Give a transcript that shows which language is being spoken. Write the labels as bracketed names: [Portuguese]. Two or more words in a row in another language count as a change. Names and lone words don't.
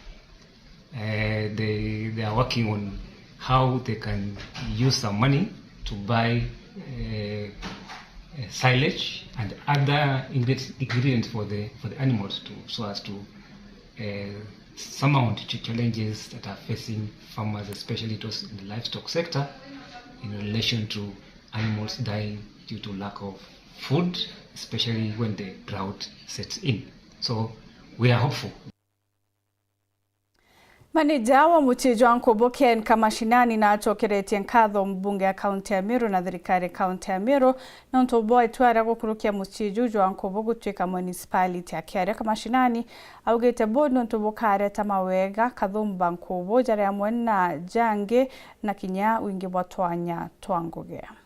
[English] They are working on how they can use some money to buy silage and other ingredients for the animals so as to surmount challenges that are facing farmers, especially those in the livestock sector, in relation to animals dying due to lack of food, especially when the drought sets in. So we are hopeful. [Meru] Maneja wa Muchejo wa Nkobo Ken Kamashinani na achokeretie nkatho mbunge ya kaunti ya Meru na thirikari kaunti ya Meru na ntobo etwara gukurukia Muchejo wa Nkobo gutwika municipality ya Kiaria Kamashinani augete bono ntobo kareta mawega kathumba Nkobo jara ya mwena jange na kinya wingi bwatwanya twangogea.